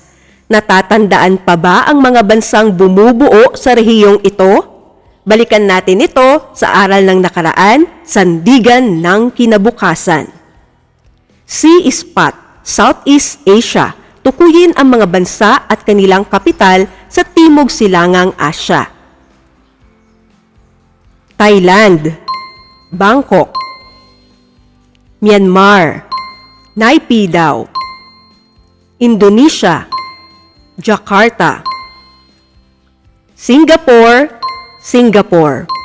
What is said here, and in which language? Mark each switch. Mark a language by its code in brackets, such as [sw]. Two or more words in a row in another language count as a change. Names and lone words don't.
[tl] Natatandaan pa ba ang mga bansang bumubuo sa rehiyong ito? Balikan natin ito sa aral ng nakaraan, Sandigan ng Kinabukasan. [en] Sea Spot, Southeast Asia. [tl] Tukuyin ang mga bansa at kanilang kapital sa Timog Silangang Asya. Thailand, Bangkok. Myanmar, Naypyidaw. Indonesia, Jakarta. Singapore, Singapore.